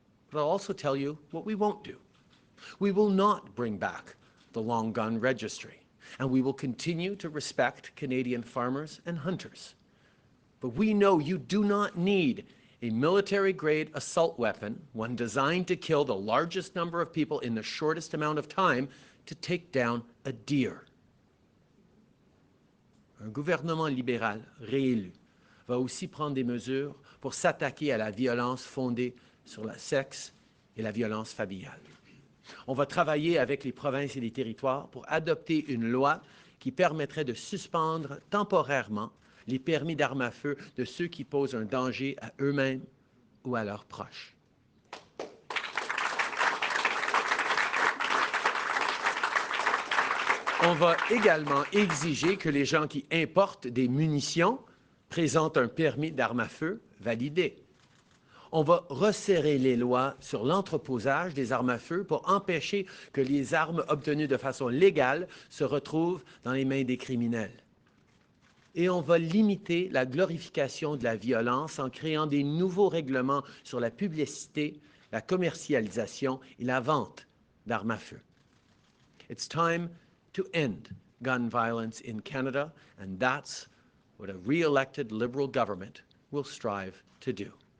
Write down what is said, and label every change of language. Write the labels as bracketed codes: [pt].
[en] But I'll also tell you what we won't do. We will not bring back the long gun registry, and we will continue to respect Canadian farmers and hunters. But we know you do not need a military-grade assault weapon, one designed to kill the largest number of people in the shortest amount of time, to take down a deer. [fr] Un gouvernement libéral réélu va aussi prendre des mesures pour s'attaquer à la violence fondée sur le sexe et la violence familiale. On va travailler avec les provinces et les territoires pour adopter une loi qui permettrait de suspendre temporairement les permis d'armes à feu de ceux qui posent un danger à eux-mêmes ou à leurs proches. On va également exiger que les gens qui importent des munitions présentent un permis d'armes à feu validé. On va resserrer les lois sur l'entreposage des armes à feu pour empêcher que les armes obtenues de façon légale se retrouvent dans les mains des criminels. Et on va limiter la glorification de la violence en créant des nouveaux règlements sur la publicité, la commercialisation et la vente d'armes à feu. [en] It's time to end gun violence in Canada, and that's what a re-elected Liberal government will strive to do.